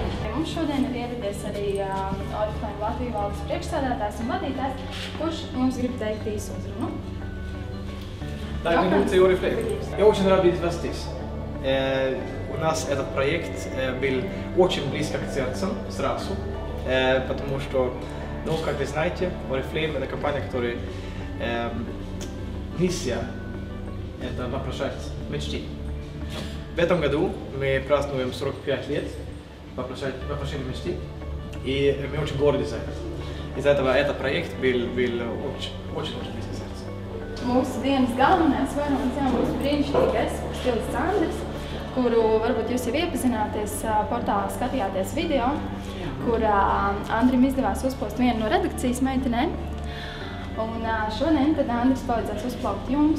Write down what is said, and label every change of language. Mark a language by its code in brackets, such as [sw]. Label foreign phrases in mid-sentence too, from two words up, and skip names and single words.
[lv] Mums šodien ir ieradies arī Oriflame Latviju valdes priekšsēdētājs un vadītājs, kurš jums grib teikt īsu uzrunu. [ru] Так, минуты Oriflame. Я очень рад видеть вас здесь. У нас этот проект был очень близко к сердцу сразу, потому что, как вы знаете, Oriflame это компания, которая миссия – это воплощать мечты. В этом году мы празднуем 45 лет воплощения мечты, и мы очень горды за это. Из-за этого этот проект был очень близко к сердцу. [lv] Mūsu dienas galvenais varonis būs brīnišķīgais stilists Andris, kuru varbūt jūs jau iepazināties portālā, skatījāties video, kur Andrim izdevās uzpost vienu no redakcijas meitenēm. Un šodien tad Andris palīdzēs uzplaukt jums.